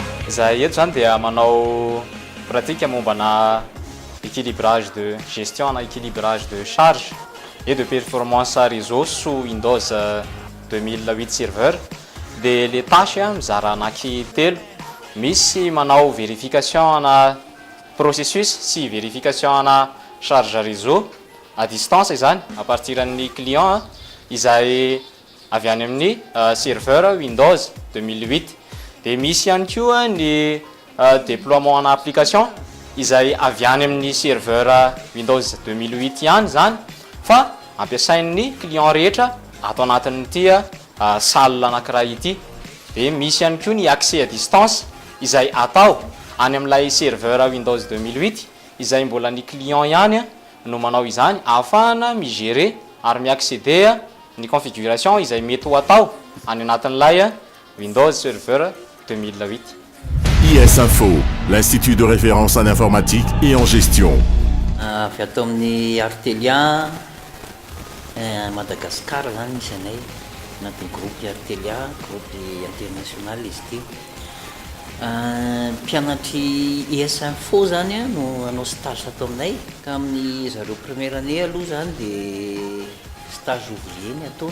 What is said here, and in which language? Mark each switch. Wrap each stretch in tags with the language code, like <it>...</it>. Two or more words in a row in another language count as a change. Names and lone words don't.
<mg>Zahay eto zany dia manao pratique mombana</mg> <fr>équilibrage de gestion</fr> <mg>na</mg> <fr>équilibrage de charge et de performance réseau sous Windows 2008 serveur.</fr> <mg>Dia le tâche mizara anaky telo. Misy manao vérification ana processus sy vérification ana</mg> <fr>charge réseau à distance</fr> <mg>izany</mg> <fr>à partir</fr> <mg>amin'ny client izay avy any amin'ny serveur Windows 2008. Dia misy ihany koa ny déploiement ana application izay avy any amin'ny serveur Windows 2008 ihany zany fa ampiasain'ny client rehetra ato anatin'ity salle anankiray ity. Dia misy ihany koa ny</mg> <fr>accès à distance</fr> <mg>izay atao any amin'ilay serveur Windows 2008 izay mbola ny client ihany no manao izany ahafahana migérer ary miaccéder ny configuration izay mety ho atao any anatin'ilay Windows Server 2008.</mg> <fr>IS Info, l'Institut de référence en informatique et en gestion.</fr> <mg>Avy ato amin'ny Artelia Madagascar zany misy anay anatin'ny groupe Artelia,</mg> <fr>groupe international</fr> <mg>izy ity. Mpianatry IS Info zany no anao stage ato aminay ka amin'ny zareo</mg> <fr>première année</fr> <mg>aloha zany dia</mg> <fr>stage ouvrier</fr> <mg>ny ataony.</mg>